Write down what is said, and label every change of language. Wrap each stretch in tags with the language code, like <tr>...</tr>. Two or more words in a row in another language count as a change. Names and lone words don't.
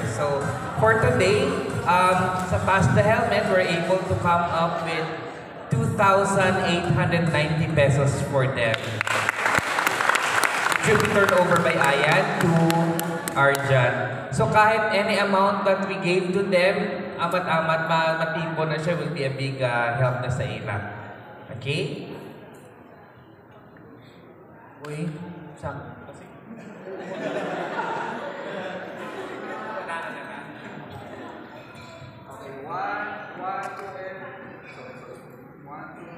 <en>So for today, sa Pass the Helmet, we're able to come up with 2,890 pesos for them. It should be turned over by Ayan to Arjan. So kahit any amount that we gave to them,</en> <hil>amat-amat matibo na siya,</hil> <en>will be a big help</en> <hil>na sa ila.</hil> <en>Okay?</en> <tl>Uy, saan?</tl> <en>Okay, one, two, and... One,</en>